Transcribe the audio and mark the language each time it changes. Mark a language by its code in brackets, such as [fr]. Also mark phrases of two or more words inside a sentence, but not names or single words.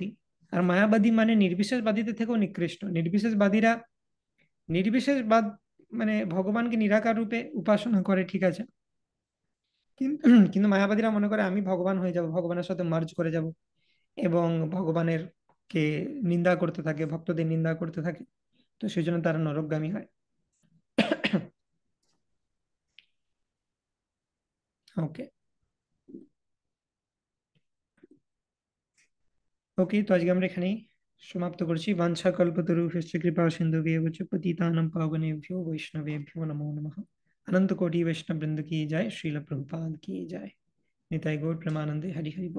[bn] আর মায়াবাদী মানে নির্বিশেষবাদীদের থেকেও নিকৃষ্ট। নির্বিশেষবাদীরা নির্বিশেষবাদ মানে ভগবানকে নিরাকার রূপে উপাসনা করে, ঠিক আছে, কিন্তু কিন্তু মায়াবাদীরা মনে করে আমি ভগবান হয়ে যাব, ভগবানের সাথে মার্জ করে যাব, এবং ভগবানের কে নিন্দা করতে থাকে, ভক্তদের নিন্দা করতে থাকে। তো সেই জন্য তারা নরকগামী হয়। ওকে, ওকে, তো আজকে আমরা এখানেই সমাপ্ত করছি। [sa] वाञ्छा कल्पतरुभ्यश्च कृपा सिन्धुभ्येव च पतितानां पावनेभ्यो वैष्णवेभ्यो नमो नमः। [hi] अनंत कोटि वैष्णव वृंद की जय, श्रील प्रभुपाद की जय। [bn] নিতাই গৌর প্রেমানন্দে, হরি হরি বোল।